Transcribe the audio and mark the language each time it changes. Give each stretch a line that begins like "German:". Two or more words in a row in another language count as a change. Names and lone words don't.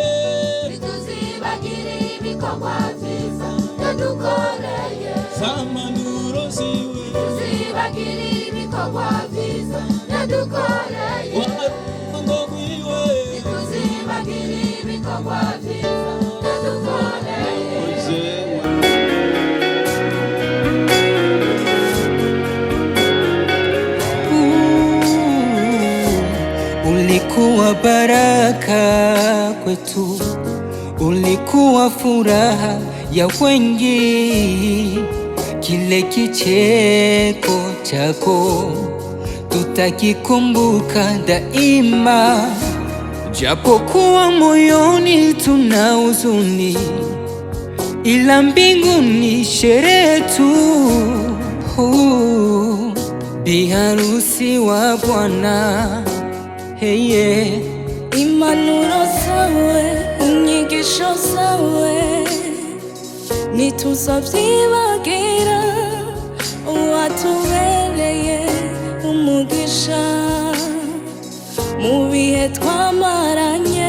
Rundi: ntituzibagire ibikorwa byiza yadukoreye zamanuro ziwe ntituzibagire ibikorwa byiza yadukoreye warukundo rwiwe ntituzibagire ibikorwa byiza yadukoreye
Swahili: Ulikuwa baraka kwetu, ulikuwa furaha ya wengi, kile kicheko chako tutakikumbuka daima, japokuwa moyoni tuna huzuni, ila mbinguni sherehe tu. Biharusi wa Bwana, heye
Rundi: impanuro zawe inyigisho zawe ntituzavyibagira, watubereye umugisha mu bihe twamaranye.